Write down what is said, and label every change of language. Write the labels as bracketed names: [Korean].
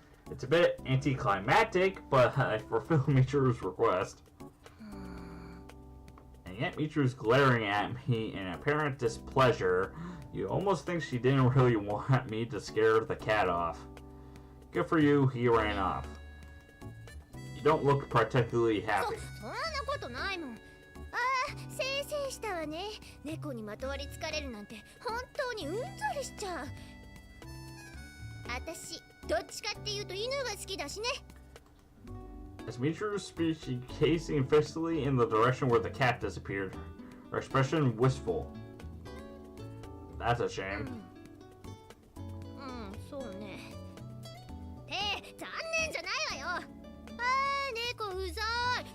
[English] It's a bit anticlimactic, but I fulfilled Michiru's request. And yet Michiru's glaring at me in apparent displeasure. You almost think she didn't really want me to scare the cat off. Good for you, he ran off. You don't look particularly happy. [Japanese] そんなことないもん。ああ、せいせいしたわね。猫にまとわりつかれるなんて本当にうんざりしちゃう。私、どっちかっていうと犬が好きだしね。 [English] As Michiru's speech, she gazing fixedly in the direction where the cat disappeared, her expression wistful. That's a shame. [Japanese] そうね。残念じゃないわよ。猫うざい。